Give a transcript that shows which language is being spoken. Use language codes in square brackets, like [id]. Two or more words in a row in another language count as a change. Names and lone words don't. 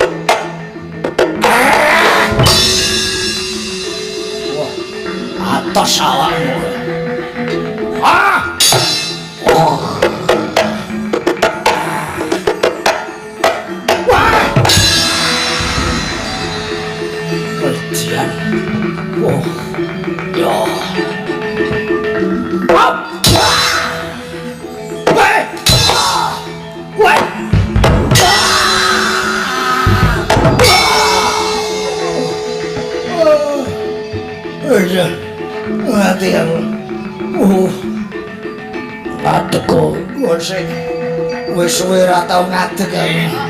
[jv] Atas awakmu. Oh. Wah. Perdian. Oh. Yo. Up. [en] Wait. Wait. [jv] Mati aku. Ngadeg kok. Wis suwe ra tau ngadeg aku.